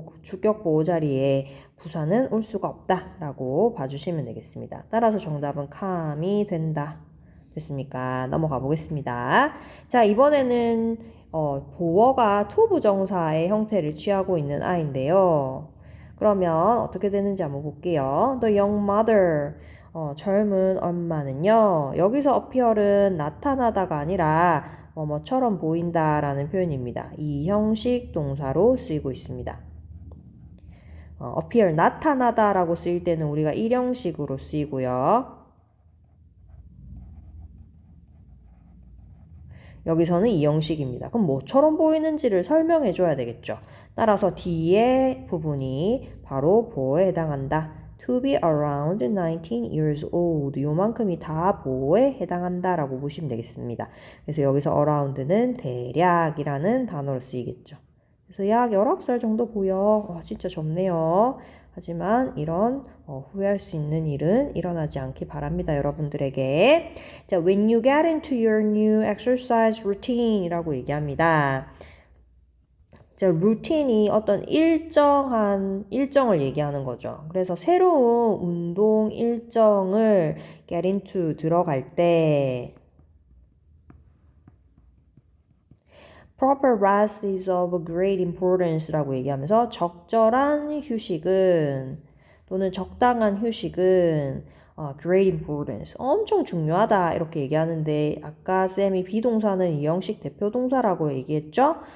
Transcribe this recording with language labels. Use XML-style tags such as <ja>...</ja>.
<ko>주격 보호 자리에 부사는 올 수가 없다라고 봐주시면 되겠습니다. 따라서 정답은 come이 된다. 됐습니까? 넘어가 보겠습니다. 자, 이번에는 보어가 to 부정사의 형태를 취하고 있는 아이인데요. 그러면 어떻게 되는지 한번 볼게요.</ko> <en>The young mother,</en> <ko>젊은 엄마는요. 여기서 appear은 나타나다가 아니라 뭐처럼 보인다라는 표현입니다. 이 형식 동사로 쓰이고 있습니다. appear, 나타나다라고 쓰일 때는 우리가 일형식으로 쓰이고요. 여기서는 이형식입니다. 그럼 뭐처럼 보이는지를 설명해 줘야 되겠죠. 따라서 뒤에 부분이 바로 보호에 해당한다.</ko> <en>To be around 19 years old.</en> <ko>요만큼이 다 보호에 해당한다라고 보시면 되겠습니다. 그래서 여기서 around는 대략이라는 단어로 쓰이겠죠. 그래서 약 19살 정도 보여. 와, 진짜 젊네요. 하지만 이런 후회할 수 있는 일은 일어나지 않기 바랍니다. 여러분들에게.</ko> <en>자, when you get into your new exercise routine</en> <ko>이라고 얘기합니다. 자, 루틴이 어떤 일정을 얘기하는 거죠. 그래서 새로운 운동 일정을 get into 들어갈 때</ko> <en>Proper rest is of great importance</en> <ko>라고 얘기하면서 적절한 휴식은 또는 적당한 휴식은 great importance, 엄청 중요하다 이렇게 얘기하는데 아까 쌤이 비동사는 이형식 대표동사라고 얘기했죠.</ko>